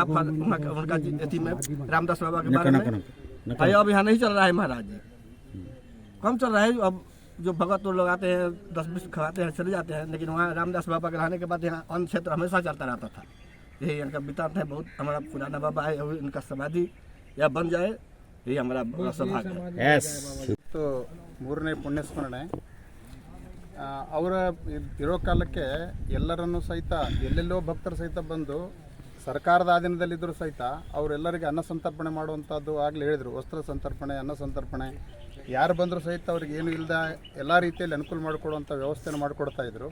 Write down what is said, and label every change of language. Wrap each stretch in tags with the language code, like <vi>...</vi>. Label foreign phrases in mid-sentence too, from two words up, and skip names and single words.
<hi>उनका अथी में रामदास बाबा के बारे में भाई अब यहाँ नहीं चल रहा है महाराज जी, कम चल रहा है। अब जो भगत लोग आते हैं 10-20 खवाते हैं चले जाते हैं, लेकिन वहाँ रामदास बाबा के रहने के बाद यहाँ अन्य क्षेत्र हमेशा चलता रहता था। यही इनका वृत्तांत है। बहुत हमारा पुराना बाबा है, इनका समाधि या बन जाए यही हमारा बड़ा सौभाग्य है।</hi> <kn>ಮತ್ತು ಮೂರನೇ ಪುಣ್ಯಸ್ಮರಣೆ ಅವರ ಇರೋ ಕಾಲಕ್ಕೆ ಎಲ್ಲರನ್ನೂ ಸಹಿತ ಎಲ್ಲೆಲ್ಲೋ ಭಕ್ತರು ಸಹಿತ ಬಂದು ಸರ್ಕಾರದ ಅಧೀನದಲ್ಲಿದ್ದರೂ ಸಹಿತ ಅವರೆಲ್ಲರಿಗೆ ಅನ್ನ ಸಂತರ್ಪಣೆ ಮಾಡುವಂಥದ್ದು ಆಗಲೇ ಹೇಳಿದರು. ವಸ್ತ್ರ ಸಂತರ್ಪಣೆ, ಅನ್ನ ಸಂತರ್ಪಣೆ, ಯಾರು ಬಂದರೂ ಸಹಿತ ಅವ್ರಿಗೆ ಏನು ಇಲ್ಲದ ಎಲ್ಲ ರೀತಿಯಲ್ಲಿ ಅನುಕೂಲ ಮಾಡಿಕೊಡುವಂಥ ವ್ಯವಸ್ಥೆಯನ್ನು ಮಾಡಿಕೊಡ್ತಾಯಿದ್ರು.</kn>